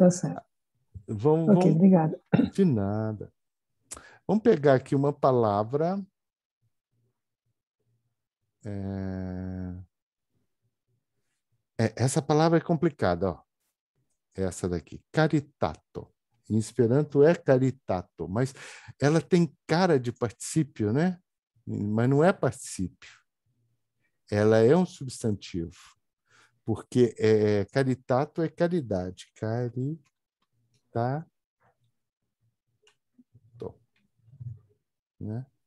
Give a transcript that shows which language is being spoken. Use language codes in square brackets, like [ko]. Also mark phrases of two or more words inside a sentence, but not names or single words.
[pt] tá certo. vamos, Ok, vamos obrigada. de nada. Vamos pegar aqui uma palavra. Essa palavra é complicada, ó. Essa daqui, caritato. Em Esperanto é caritato, mas ela tem cara de particípio, né? Mas não é particípio. Ela é um substantivo, porque caritato é caridade. Caritato, né?